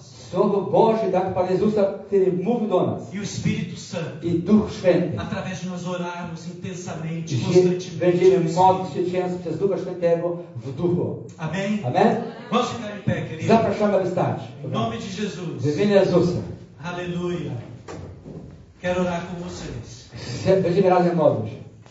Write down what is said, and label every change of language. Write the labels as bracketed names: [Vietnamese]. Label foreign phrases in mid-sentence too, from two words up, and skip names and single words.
[Polish] Słowo Boże, tak Pan Jezusa, który mówił do nas. [Portuguese] E o Espírito Santo, [Polish] I Duch Święty. [Portuguese] através de nós orarmos intensamente, [Polish] Że [Portuguese] constantemente. [Polish] będziemy [Portuguese] no [Polish] modlić [Portuguese] Espírito. [Polish] się często przez Ducha Świętego w duchu. [Portuguese] Amém? [Polish] Amen? [Portuguese] Vamos ficar em pé, querido. [Polish] Zapraszamy, aby stać. [Portuguese] Em nome de Jesus. [Polish] W imieniu Jezusa. [Portuguese] Aleluia. Quero orar com vocês. [Polish] Będziemy razem modlić.